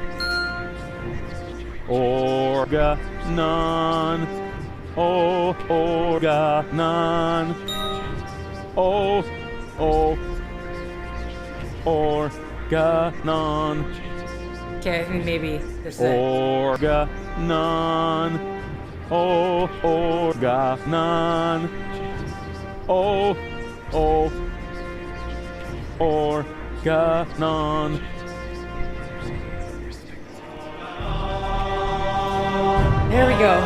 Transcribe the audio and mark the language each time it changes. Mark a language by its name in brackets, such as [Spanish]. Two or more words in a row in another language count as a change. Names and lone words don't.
[English] Organon. O, Organon. O, O, Organon. Okay, I think maybe this is it. Organon. O, Organon. O, O, Organon. There we go.